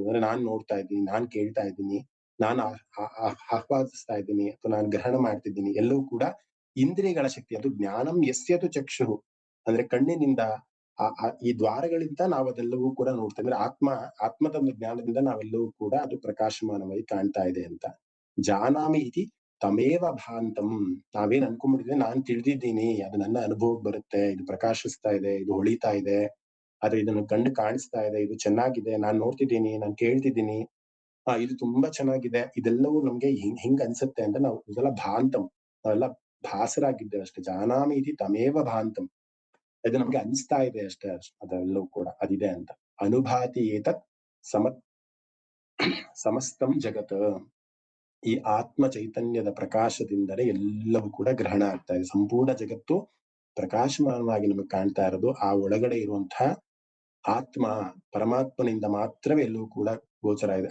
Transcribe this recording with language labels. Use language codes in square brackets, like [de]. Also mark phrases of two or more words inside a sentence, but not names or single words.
[kn] ಅಂದ್ರೆ ನಾನ್ ನೋಡ್ತಾ ಇದ್ದೀನಿ, ನಾನ್ ಕೇಳ್ತಾ ಇದ್ದೀನಿ, ನಾನು ಆಹ್ವಾದಿಸ್ತಾ ಇದ್ದೀನಿ ಅಥವಾ ನಾನು ಗ್ರಹಣ ಮಾಡ್ತಿದ್ದೀನಿ, ಎಲ್ಲವೂ ಕೂಡ ಇಂದ್ರಿಯಗಳ ಶಕ್ತಿ. ಅದು [sa] ಜ್ಞಾನಂ ಯಸ್ಯತು ಚಕ್ಷು [kn] ಅಂದ್ರೆ ಕಣ್ಣಿನಿಂದ ಈ ದ್ವಾರಗಳಿಂದ ನಾವು ಅದೆಲ್ಲವೂ ಕೂಡ ನೋಡ್ತಾ ಇದ್ರೆ ಆತ್ಮದ ಒಂದು ಜ್ಞಾನದಿಂದ ನಾವೆಲ್ಲವೂ ಕೂಡ ಅದು ಪ್ರಕಾಶಮಾನವಾಗಿ ಕಾಣ್ತಾ ಇದೆ ಅಂತ. [sa] ಜಾನಾಮಿ ಇತಿ ತಮೇವ ಭಾಂತಂ. [kn] ನಾವೇನ್ ಅನ್ಕೊಂಡ್ಬಿಟ್ಟಿದ್ರೆ ನಾನ್ ತಿಳಿದಿದ್ದೀನಿ, ಅದು ನನ್ನ ಅನುಭವಕ್ಕೆ ಬರುತ್ತೆ, ಇದು ಪ್ರಕಾಶಿಸ್ತಾ ಇದೆ, ಇದು ಹೊಳಿತಾ ಇದೆ, ಆದ್ರೆ ಇದನ್ನು ಕಣ್ಣು ಕಾಣಿಸ್ತಾ ಇದೆ, ಇದು ಚೆನ್ನಾಗಿದೆ, ನಾನ್ ನೋಡ್ತಿದ್ದೀನಿ, ನಾನ್ ಕೇಳ್ತಿದ್ದೀನಿ, ಇದು ತುಂಬಾ ಚೆನ್ನಾಗಿದೆ, ಇದೆಲ್ಲವೂ ನಮ್ಗೆ ಹಿಂಗ್ ಅನ್ಸುತ್ತೆ ಅಂತ ನಾವು ಇದೆಲ್ಲ ಭಾಂತಂ, ನಾವೆಲ್ಲ ಭಾಸರಾಗಿದ್ದೇವೆ ಅಷ್ಟೇ. [sa] ಜಾನಾಮಿ ಇತಿ ತಮೇವ ಭಾಂತಂ, [kn] ಇದು ನಮ್ಗೆ ಅನಿಸ್ತಾ ಇದೆ ಅಷ್ಟೇ, ಅದೆಲ್ಲವೂ ಕೂಡ ಅದಿದೆ ಅಂತ. [sa] ಅನುಭಾತಿ ಏತತ್ ಸಮ ಸಮಸ್ತಂ ಜಗತ್, [kn] ಈ ಆತ್ಮ ಚೈತನ್ಯದ ಪ್ರಕಾಶದಿಂದಲೇ ಎಲ್ಲವೂ ಕೂಡ ಗ್ರಹಣ ಆಗ್ತಾ ಇದೆ. ಸಂಪೂರ್ಣ ಜಗತ್ತು ಪ್ರಕಾಶಮಾನವಾಗಿ ನಮಗೆ ಕಾಣ್ತಾ ಇರೋದು ಆ ಒಳಗಡೆ ಇರುವಂತಹ ಆತ್ಮ ಪರಮಾತ್ಮನಿಂದ ಮಾತ್ರವೇ ಎಲ್ಲವೂ ಕೂಡ ಗೋಚರ ಇದೆ.